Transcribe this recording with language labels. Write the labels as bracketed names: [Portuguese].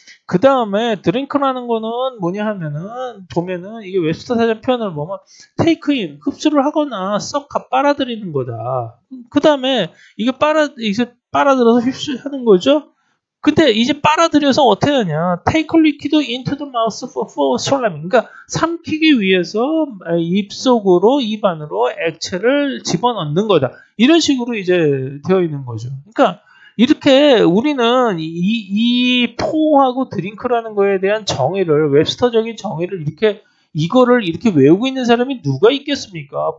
[Korean] 그 다음에 드링크라는 거는 뭐냐 하면은 보면은 이게 웹스터 사전 표현을 보면 [English] take in [Korean] 흡수를 하거나 썩 빨아들이는 거다. 그 다음에 이게 빨아들여서 흡수하는 거죠. 근데 이제 빨아들여서 어떻게 하냐? [English] take liquid into the mouth for swallowing. [Korean] 그러니까 삼키기 위해서 입 안으로 액체를 집어넣는 거다. 이런 식으로 이제 되어 있는 거죠. 그러니까 이렇게 우리는 이 포하고 드링크라는 거에 대한 정의를 웹스터적인 정의를 이거를 이렇게 외우고 있는 사람이 누가 있겠습니까?